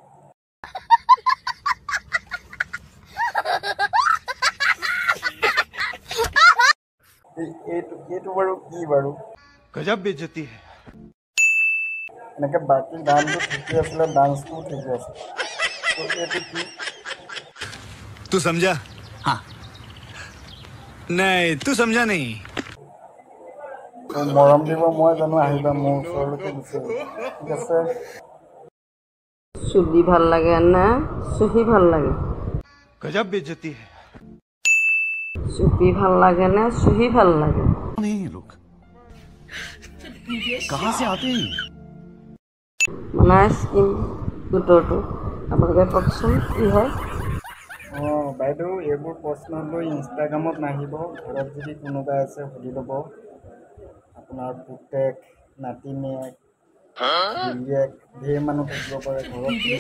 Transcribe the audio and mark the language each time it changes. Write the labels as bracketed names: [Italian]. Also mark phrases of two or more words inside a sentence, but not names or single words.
[Assamese] এইটো বাৰু কি বাৰু? [Hindi] गजब बेइज्जती है। [Assamese] এনেকে বাকী গানটো ঠিকে আছিলে, ডান্সটো ঠিকে আছে। তো এইটো কি? [Hindi] तू समझा? हाँ। नहीं, तू समझा नहीं। [Assamese] মৰম দিব মই জানো, আহিবা মোৰ ওচৰলৈকে গুচি ঠিক আছে। চুলি ভাল লাগে না চুহি ভাল লাগে? [Hindi] गजब बेइज्जती है। [Assamese] চুপি ভাল লাগে না চুহি ভাল লাগে? [Hindi] नहीं लोग कहाँ से आते हैं? [Assamese] মানে স্কিন গোটৰটো আপোনালোকে কওকচোন কি হয়? বাইদেউ এইবোৰ প্ৰশ্ন লৈ ইনষ্টাগ্ৰামত নাহিব। ঘৰত যদি কোনোবা আছে সুধি ল'ব। আপোনাৰ পুতেক, নাতিনীয়েক, গিৰিয়েক, ঢেৰ মানুহ থাকিব পাৰে ঘৰত।